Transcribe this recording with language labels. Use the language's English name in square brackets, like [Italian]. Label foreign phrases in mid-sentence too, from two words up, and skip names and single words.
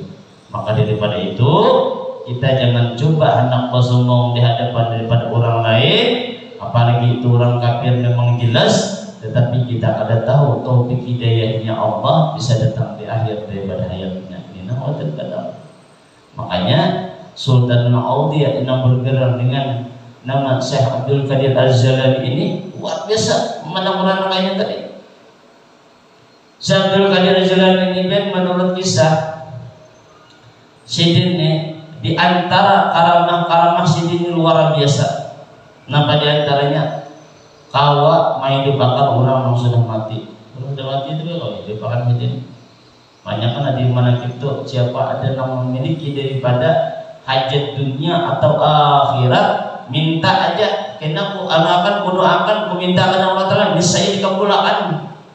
[Indonesian] Maka daripada itu kita jangan coba hendak bersombong di hadapan daripada orang lain, apalagi itu orang kafir memang jelas, tetapi kita ada tahu taufik hidayahnya Allah bisa datang di akhir daripada hayatnya. Ini makanya Sultan Aulia yang bergerak dengan nama Syekh Abdul Qadir Az-Jalali ini luar biasa menerangkannya tadi. Syekh Abdul Qadir Az-Jalali ini menurut kisah sidin ini di antara karamah sidin luar biasa. [Banjar] Napa di antaranya kawa main dibakar orang yang sudah mati. [Indonesian] Orang sudah mati itu kalau dibakar sidin. Banyak kan ada di mana itu siapa ada yang memiliki daripada hajat dunia atau akhirat, minta aja kena ku akan kudoakan, ku mintakan Allah Ta'ala bisa dikabulkan.